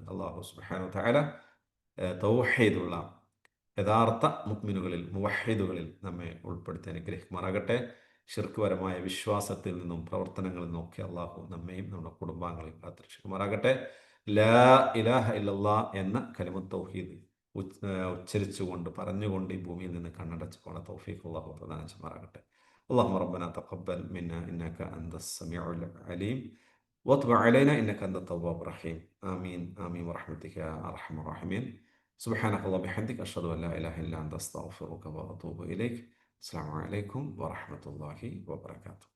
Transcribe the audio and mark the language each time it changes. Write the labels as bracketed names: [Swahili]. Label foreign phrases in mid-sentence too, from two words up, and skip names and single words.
[Arabic] الله سبحانه وتعالى [Malayalam] തൗഹീദുള്ള യഥാർത്ഥ മുഅ്മിനുകളിൽ, മുവഹ്ഹിദുകളിൽ നമ്മെ ഉൾപ്പെടുത്തി അനുഗ്രഹിക്കുമാറാകട്ടെ. ശിർക്ക് പരമായ വിശ്വാസത്തിൽ നിന്നും പ്രവർത്തനങ്ങളിൽ നിന്നൊക്കെ അള്ളാഹു നമ്മയും നമ്മുടെ കുടുംബാംഗങ്ങളെയും കാത്തുരക്ഷിക്കുമാറാകട്ടെ. [Arabic] لا إله إلا الله [Malayalam] എന്ന [Arabic] كلمة التوحيد [Malayalam] ഉച്ചരിച്ചുകൊണ്ട് പറഞ്ഞുകൊണ്ട് ഈ ഭൂമിയിൽ നിന്ന് കണ്ണടച്ച് പോണ തൗഫീഖ് അള്ളാഹു പ്രദാനം ചെയ്യുമാറാകട്ടെ. [Arabic] اللهم ربنا تقبل منا إنك أنت السميع العليم واتب علينا إنك أنت التواب الرحيم. آمين آمين برحمتك يا أرحم الراحمين. سبحانك اللهم وبحمدك أشهد أن لا إله إلا أنت أستغفرك وأتوب إليك. السلام عليكم ورحمة الله وبركاته.